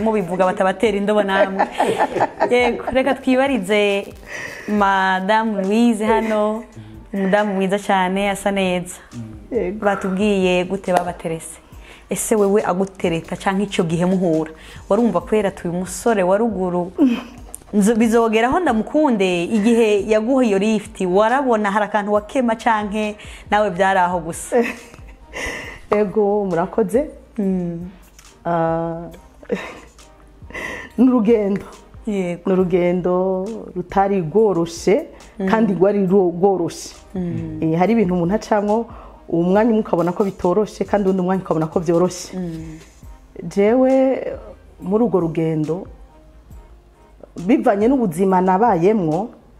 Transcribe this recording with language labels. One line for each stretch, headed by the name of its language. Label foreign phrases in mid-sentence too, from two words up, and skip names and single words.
Rundi: mubivuga batabatera indobo namwe yego reka twibarize Madame Louise hano umudamu mwiza cyane asa neza batubwiye gute babaterese ese wewe agutereta canke icyo gihe muhura warumva kwera tuyu musore wa ruguru bizogeraho ndamukunde igihe yaguha iyo lift warabona hari akantu wakema canke nawe byaraho gusa ego murakoze n'urugendo n'urugendo rutari rworoshe kandi rwari rworoshe hari ibintu umuntu acamwo umwanya umwe ukabona ko bitoroshe kandi undi mwanya ukabona ko byoroshe jewe muri urwo rugendo bivanye n'ubuzima nabayemwo